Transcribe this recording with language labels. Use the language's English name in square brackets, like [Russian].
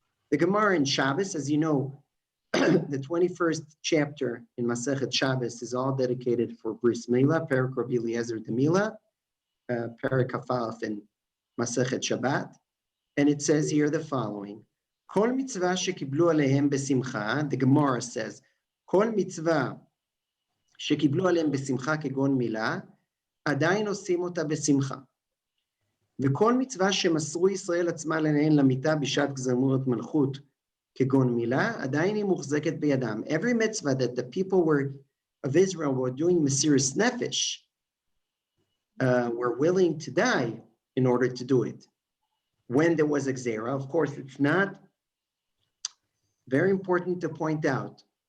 [English] The Gemara in Shabbos, as you know, the 21st chapter in Masechet Shabbos is all dedicated for Bris Mila, Perak Rabbi Eliezer de Mila, Perak Kafalef in Masechet Shabbat. And it says here the following: [Hebrew] Kol mitzvah shekiblu alehem besimcha, [English] the Gemara says, [Hebrew] Kol mitzvah shekiblu alehem besimcha kegon Mila, עדיין עושים אותה בשמחה. וכל מצווה שמסרו ישראל עצמה לנהן למיטה בשעת גזמורת מלכות כגון מילה, עדיין היא מוחזקת בידם. [English] Every mitzvah that the people of Israel were doing Mesiras Nefesh were willing to die in order to do it. When there was a Gzera, of course, it's not very important to point out.